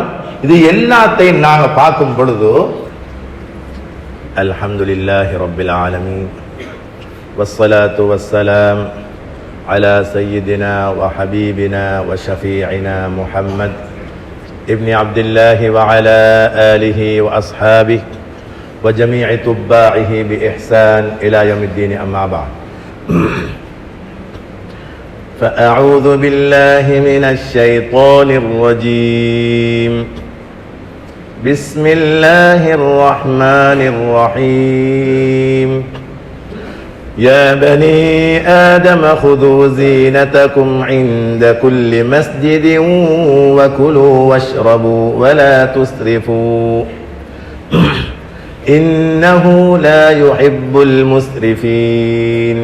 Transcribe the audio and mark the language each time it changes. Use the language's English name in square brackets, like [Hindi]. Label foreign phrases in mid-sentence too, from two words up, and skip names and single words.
[Tamil] இது எல்லாத்தையும் நாங்க பார்க்கும் பொழுது [Arabic] الحمد لله رب العالمين والصلاة والسلام على سيدنا وحبيبنا وشفيعنا محمد بن عبد الله وعلى آله وأصحابه وجميع تباعه بإحسان إلى يوم الدين أما بعد. فأعوذ بالله من الشيطان الرجيم. بسم الله الرحمن الرحيم. يا بني آدم خذوا زينتكم عند كل مسجد وكلوا واشربوا ولا تسرفوا إنه لا يحب المسرفين.